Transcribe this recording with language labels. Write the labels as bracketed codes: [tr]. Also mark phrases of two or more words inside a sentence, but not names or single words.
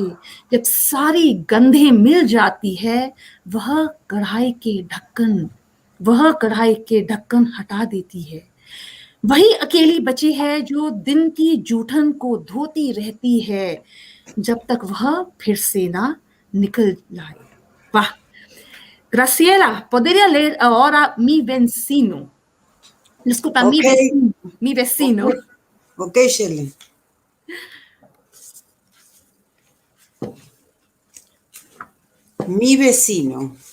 [hi] जब सारी गंधें मिल जाती है वह कढ़ाई के ढक्कन हटा देती है. वही अकेली बची है जो दिन की जूठन को धोती रहती है जब तक वह फिर से ना निकल जाए. वाह. [es] Graciela, ¿podría leer ahora mi vecino? Disculpa, Okay. mi vecino. Ok, Shelly. Mi vecino.